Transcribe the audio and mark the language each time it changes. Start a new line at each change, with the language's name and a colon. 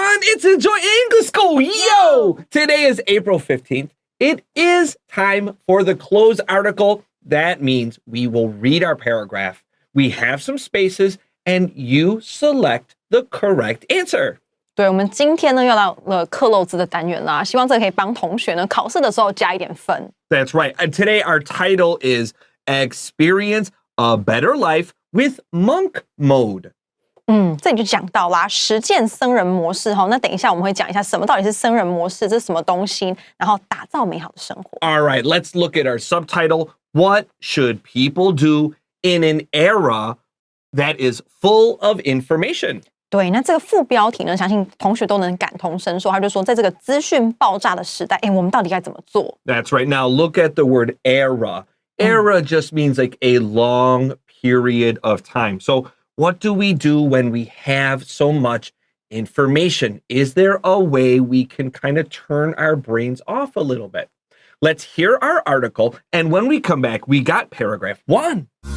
English: It's Enjoy English School. Yo! Today is April 15th. It is time for the close article. That means we will read our paragraph. We have some spaces, and you select the correct answer.
Chinese: 对，我们今天呢又到了克漏字的单元啦，希望这可以帮同学呢考试的时候加一点分。
English: That's right. And today our title is Experience a Better Life with Monk Mode.
Chinese: 这里就讲到啦，实践僧人模式哈。那等一下我们会讲一下什么到底是僧人模式，这是什么东西，然后打造美好的生活。
English: All right, let's look at our subtitle. What should people do in an era that is full of information?
Chinese: 对，那这个副标题呢，相信同学都能感同身受。他就说，在这个资讯爆炸的时代，我们到底该怎么做？
English: That's right. Now look at the word era. Era just means like a long period of time. So what do we do when we have so much information? Is there a way we can kind of turn our brains off a little bit? Let's hear our article, and when we come back, we got paragraph 1.